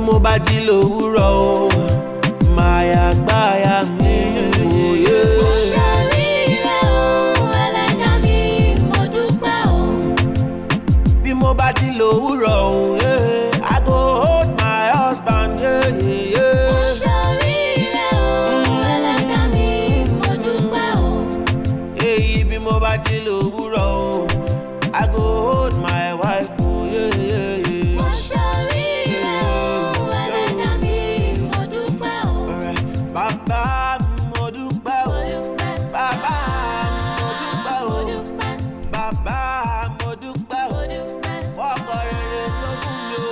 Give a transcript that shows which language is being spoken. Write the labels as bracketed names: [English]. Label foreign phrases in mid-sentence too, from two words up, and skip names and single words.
[Yoruba] bá jí lówùúrọ̀ o máa gbáyà mi òye. Mo ṣoríire o ẹlẹ́dàá mi mo dúpẹ́ o. Bí mo bá jí lówùúrọ̀ o [Nigerian Pidgin] I go hold my husband. [Yoruba] Mo ṣoríire o ẹlẹ́dàá mi mo dúpẹ́ o. Bí mo bá jí lówùúrọ̀ o [Nigerian Pidgin] I go hold my wife. [Yoruba] Mo ṣoríire o ẹlẹ́dàá mi mo dúpẹ́ o. Bàbá mo dúpẹ́ o. Bàbá mo dúpẹ́ o. Bàbá mo dúpẹ́ o. Ọkọ rere tó fún mi o.